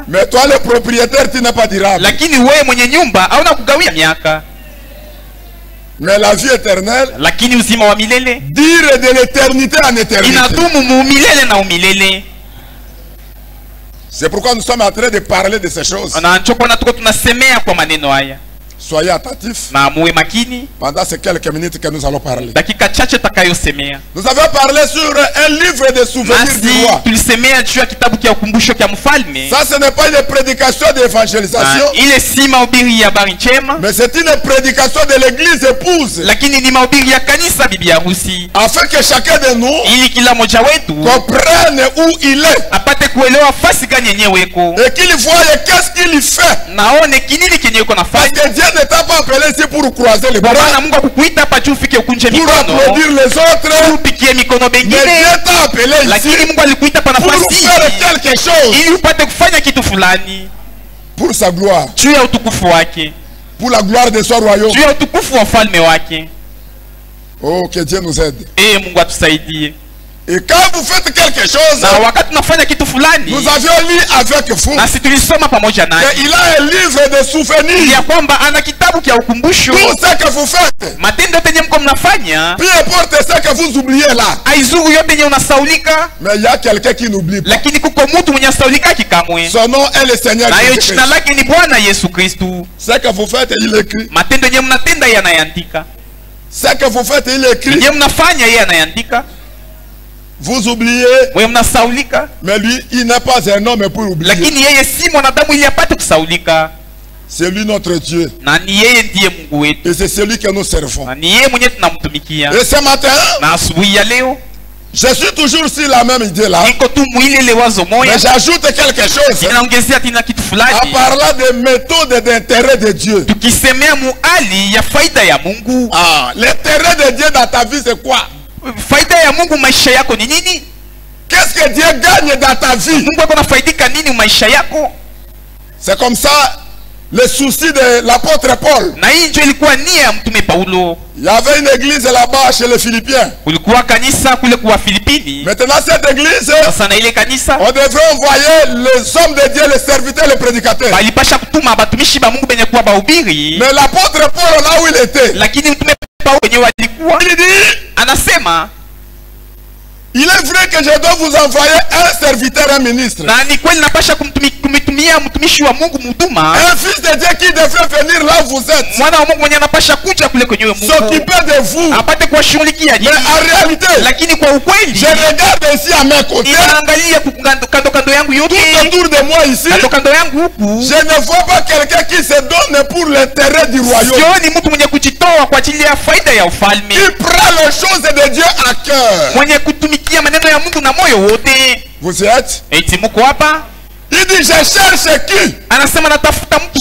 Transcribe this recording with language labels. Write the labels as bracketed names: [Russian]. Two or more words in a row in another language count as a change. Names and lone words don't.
[French] Mais toi, le propriétaire, tu n'es pas durable. [Swahili] lakini wewe mwenye nyumba hauna kugawia miaka. [French] Mais la vie éternelle [Swahili] Lakini uzima wa milele [French] dure de l'éternité en éternité. [Swahili] inadumu milele na umilele. [French] C'est pourquoi nous sommes en train de parler de ces choses. [Swahili] Na ndio kwa tuko tunasemea kwa maneno haya. [French] Soyez attentifs [Swahili] Na muwe makini [French] pendant ces quelques minutes que nous allons parler. [Swahili] dakika chache takayosemea. [French] Nous avons parlé sur un livre de souvenirs du [Swahili] Nasi [French] roi. [Swahili] tulisemea juu ya kitabu cha ukumbusho cha mfalme. [French] Ça, ce n'est pas une prédication d'évangélisation, [Swahili] Ile si mahubiri ya habari njema, [French] mais c'est une prédication de l'église épouse. [Swahili] lakini ni mahubiri ya kanisa bibi harusi, [French] Afin que chacun de nous [Swahili] ili kila mmoja wetu [French] comprenne où il est. [Swahili] apate kuelewa fasi gani yenyewe iko, [French] Et qu'il voie qu'est-ce qu'il fait. [Swahili] naone kinini kenye iko [French] Parce [Swahili] nafanya. [French] que Dieu ne t'a pas appelé ici pour croiser les [Swahili] Kwa [French] bras, [Swahili] maana Mungu akukuita hapa juu ufike ukunje [French] pour [Swahili] mikono, [French] applaudir les autres. [Swahili] upikie mikono [French] Mais [Swahili] bengine, [French] Dieu t'a appelé [Swahili] lakini [French] ici [Swahili] Mungu alikuita hapa [French] pour [Swahili] nafasi [French] faire quelque chose [Swahili] ili upate kufanya kitu fulani [French] pour sa gloire, [Swahili] juu ya utukufu wake, [French] pour la gloire de son royaume. [Swahili] juu ya utukufu wa ufalme wake. [French] Oh, que Dieu nous aide. [Swahili] Mungu atusaidie. [French] Et quand vous faites quelque chose, [Swahili] Na wakati tunafanya kitu fulani, [French] nous avions lu avec vous [Swahili] nasi tulisoma pamoja naye [French] qu'il a un livre de souvenirs. [Swahili] ya kwamba ana kitabu cha ukumbusho. [French] Tout ce que vous faites, [Swahili] Matendo yote yenye mko mnafanya, [French] peu importe ce que vous oubliez là, [Swahili] aizuru yote yenye unasaulika, [French] mais il y a quelqu'un qui n'oublie pas. [Swahili] lakini kuko mtu mwenye asaulika kikamwe, [French] Son nom est le Seigneur [Swahili] nayo [French] Jésus-Christ. [Swahili] jina lake ni Bwana Yesu Kristu. [French] Ce que vous faites, il écrit. [Swahili] Matendo yenye mnatenda yeye anayaandika, [French] Ce que vous faites, il écrit. [Swahili] yenye mnafanya yeye anayaandika. [French] Vous oubliez, [Swahili] Wewe mnasaulika, [French] mais lui, il n'est pas un homme pour oublier. [Swahili] lakini yeye si mwanadamu ili apate kusaulika, [French] C'est lui notre Dieu. [Swahili] na ni yeye ndiye Mungu wetu, [French] Et c'est celui que nous servons. [Swahili] na ni yeye mwenyewe tunamtumikia. [French] Et ce matin, [Swahili] Na asubuhi ya leo [French] je suis toujours sur la même idée là. [Swahili] niko tu mwile ile wazo moya, [French] Mais j'ajoute quelque chose [Swahili] inaongezea tena kitu [French] en [Swahili] fulani, [French] parlant des méthodes d'intérêt de Dieu. [Swahili] tukisemea muali ya faida ya Mungu. [French] Ah, l'intérêt de Dieu dans ta vie, c'est quoi? [Swahili] Faida ya Mungu maisha yako ni nini? [French] Qu'est-ce que Dieu gagne dans ta vie? [Swahili] Mungu ako nafaidika nini maisha yako? [French] C'est comme ça le souci de l'apôtre Paul. [Swahili] Na hii ndio ilikuwa nia ya mtume Paulo. [French] Il y avait une église là-bas chez les Philippiens. [Swahili] Kulikuwa kanisa kule kwa Filipini. [French] Maintenant, cette église, [Swahili] Sasa na ile kanisa [French] on devrait envoyer les hommes de Dieu, les serviteurs, les prédicateurs. [Swahili] balipasha kutuma batumishi ba Mungu benye kuwa bahubiri, [French] Mais l'apôtre Paul, là où il était, [Swahili] lakini mtume Paulo wenyewe alikuwa [French] il dit, [Swahili] anasema, [French] il est vrai que je dois vous envoyer un serviteur, un ministre. [Swahili] na ni kweli napasha kumtumia mtumishi wa Mungu mhuduma, [French] Un fils de Dieu qui devrait venir là où vous êtes. [Swahili] mwana wa Mungu mwenye anapasha kuja kule kwenyewe Mungu [French] S'occuper de vous. [Swahili] apate kuwashughulikia [French] Mais [Swahili] nyinyi. [French] en réalité, [Swahili] Lakini kwa ukweli [French] je regarde ici à mes côtés, [Swahili] inaangalia kando yangu yote, [French] tout autour de moi ici, [Swahili] kando yangu huku, [French] je ne vois pas quelqu'un qui se donne pour l'intérêt du royaume. [Swahili] sioni mtu mwenye kujitoa kwa ajili ya faida ya ufalme, [French] Qui prend les choses de Dieu à cœur. [Swahili] mwenye kutumikia maneno ya Mungu na moyo wote. [French] Vous y êtes? [Swahili] Eti muko hapa, [French] Il dit, je cherche qui? [Swahili] anasema natafuta mtu